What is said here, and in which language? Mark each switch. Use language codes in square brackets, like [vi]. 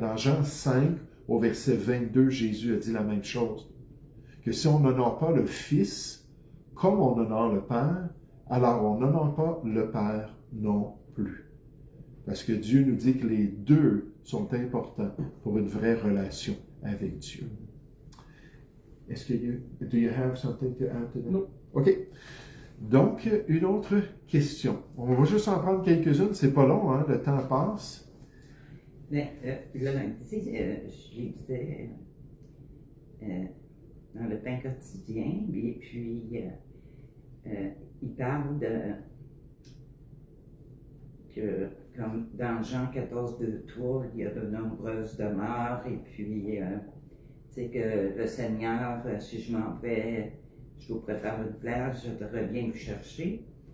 [fr] Dans Jean 5, au verset 22, Jésus a dit la même chose. Que si on n'honore pas le Fils, comme on honore le Père, alors on n'honore pas le Père non plus. Parce que Dieu nous dit que les deux sont importants pour une vraie relation avec Dieu. Est-ce que [en] do you have something to add to that? [fr] Non. OK. Donc, une autre question. On va juste en prendre quelques-unes, c'est pas long, hein? Le temps passe. Mais le lundi, je lisais dans le pain quotidien, et puis il parle que, comme dans Jean 14, 2, 3, il y a de nombreuses demeures, et puis, tu sais, que le Seigneur, si je m'en vais, je vous prépare une place, je reviens vous chercher.